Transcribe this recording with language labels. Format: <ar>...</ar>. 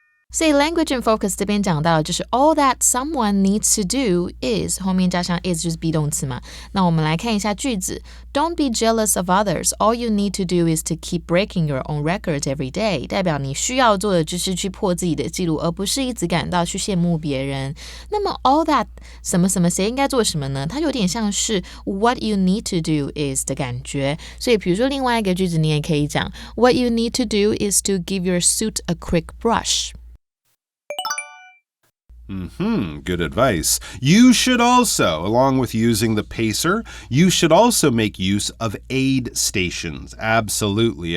<zh>所以 language and focus 这边讲到就是 all that someone needs to do is 后面加上 is 就是 be 动词嘛。</zh> <en>那我们来看一下句子 Don't be jealous of others. All you need to do is to keep breaking your own records every day.</en> <zh>代表你需要做的就是去破自己的记录，而不是一直感到去羡慕别人。那么 all that 什么什么谁应该做什么呢？它有点像是 what you need to do is 的感觉。</zh> <en>所以比如说另外一个句子你也可以讲 What you need to do is to give your suit a quick brush. Good advice. You should also, along with using the pacer, you should also make use of aid stations. Absolutely.</en>